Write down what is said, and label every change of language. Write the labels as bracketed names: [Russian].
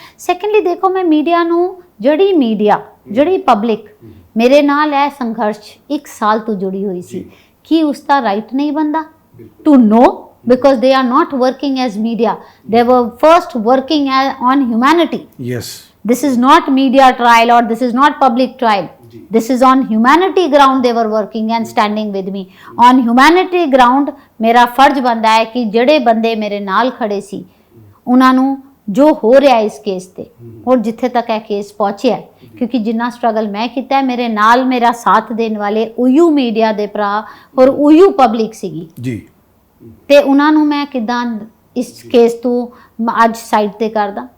[Punjabi] Secondly ਦੇਖੋ, ਮੈਂ media ਨੂੰ, ਜਿਹੜੀ ਪਬਲਿਕ ਮੇਰੇ ਨਾਲ ਇਹ ਸੰਘਰਸ਼ 1 ਸਾਲ ਤੋਂ ਜੁੜੀ ਹੋਈ ਸੀ, ਕਿ ਉਸ ਦਾ ਰਾਈਟ ਨਹੀਂ ਬਣਦਾ to know, [English] because they are not working as media, they were first working on humanity. Yes, this is not media trial or this is not public trial, this is on humanity ground they were working and standing with me on humanity ground। [Hindi] मेरा फर्ज बनता है कि [Punjabi] ਜਿਹੜੇ ਬੰਦੇ ਮੇਰੇ ਨਾਲ ਖੜੇ ਸੀ ਉਹਨਾਂ ਨੂੰ ਜੋ ਹੋ ਰਿਹਾ ਇਸ ਕੇਸ ਤੇ, ਔਰ ਜਿੱਥੇ ਤੱਕ ਇਹ ਕੇਸ ਪਹੁੰਚਿਆ, ਕਿਉਂਕਿ ਜਿੰਨਾ ਸਟਰਗਲ ਮੈਂ ਕੀਤਾ, ਮੇਰੇ ਨਾਲ ਮੇਰਾ ਸਾਥ ਦੇਣ ਵਾਲੇ ਉਯੂ ਮੀਡੀਆ ਦੇ ਭਰਾ ਔਰ ਉਯੂ ਪਬਲਿਕ ਸੀਗੀ ਜੀ, ਤੇ ਉਹਨਾਂ ਨੂੰ ਮੈਂ ਕਿਦਾਂ ਇਸ ਕੇਸ ਤੋਂ ਅੱਜ ਸਾਈਡ ਤੇ ਕਰਦਾ।